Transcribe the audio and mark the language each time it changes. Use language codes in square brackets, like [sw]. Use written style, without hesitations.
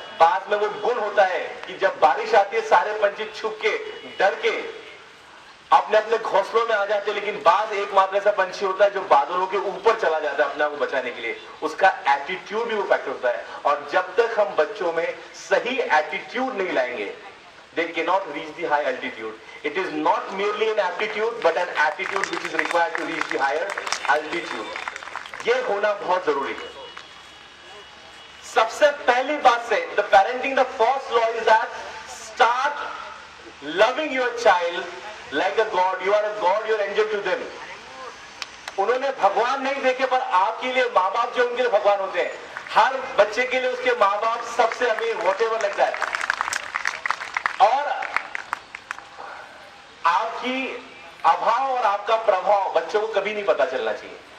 [hi] बाज में वो गुण होता है कि जब बारिश आती है सारे पंछी छुप के, डर के अपने अपने घोंसलों में आ जाते हैं, लेकिन बाज एकमात्र ऐसा पंछी होता है जो बादलों के ऊपर चला जाता है अपने आप को बचाने के लिए। उसका एटीट्यूड भी वो फैक्टर होता है, और जब तक हम बच्चों में सही एटीट्यूड नहीं लाएंगे, [en] they cannot reach the high altitude. It is not merely an aptitude but an attitude which is required to reach the higher altitude. [hi] ये होना बहुत जरूरी है। सबसे पहली बात से [en] the parenting, the first law is that start loving your child like a god. You are a god, you are angel to them. [hi] उन्होंने भगवान नहीं देखे, पर आपके लिए माँ बाप जो उनके लिए भगवान होते हैं। हर बच्चे के लिए उसके माँ बाप सबसे अमीर whatever लगता है, और आपकी अभाव और आपका प्रभाव बच्चों को कभी नहीं पता चलना चाहिए।